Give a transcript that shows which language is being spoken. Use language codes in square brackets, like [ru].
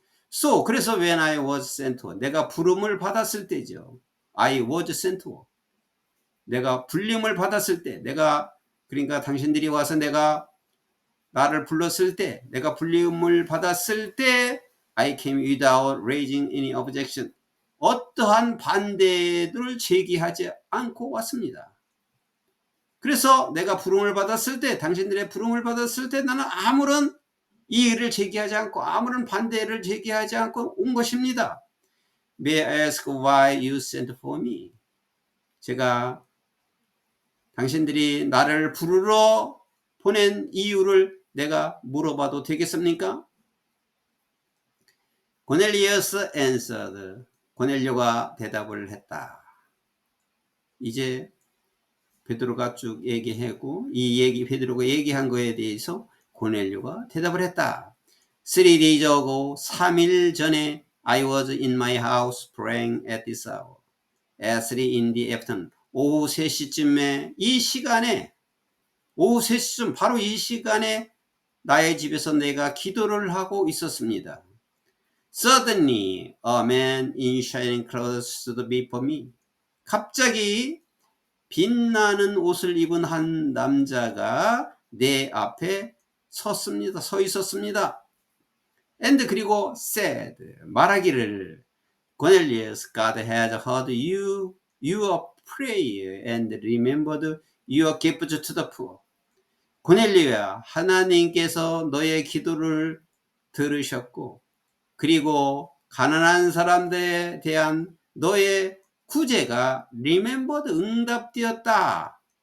[en] So, [ko] 그래서 [en] when I was sent to, [ko] 내가 부름을 받았을 때죠. [en] I was sent to. [ko] 내가 불림을 받았을 때, 그러니까 당신들이 와서 나를 불렀을 때, 내가 불림을 받았을 때, [en] I came without raising any objection. [ko] 어떠한 반대들을 제기하지 않고 왔습니다. 그래서 내가 부름을 받았을 때, 당신들의 부름을 받았을 때 나는 아무런 이의를 제기하지 않고 아무런 반대를 제기하지 않고 온 것입니다. [en] May I ask why you sent for me? [ko] 제가 당신들이 나를 부르러 보낸 이유를 내가 물어봐도 되겠습니까? [en] Cornelius answered. [ko] 고넬료가 대답을 했다. 이제 베드로가 쭉 얘기하고 베드로가 얘기한 거에 대해서 고넬료가 대답을 했다. [en] 3 days ago, [ko] 3일 전에 [en] I was in my house praying at this hour. At 3 in the afternoon. [ko] 오후 3시쯤에 오후 3시쯤 바로 이 시간에 나의 집에서 내가 기도를 하고 있었습니다. [en] Suddenly, a man in shining clothes stood before me. [ko] 갑자기 빛나는 옷을 입은 한 남자가 내 앞에 서 있었습니다. [en] And [ko] 그리고 [en] said, [ko] 말하기를 [en] Cornelius, God has heard your prayer and remembered your gift to the poor. [ko] 고넬료야, 하나님께서 너의 기도를 들으셨고 그리고 가난한 사람들에 대한 너의 구제가 remembered, 응답되었다.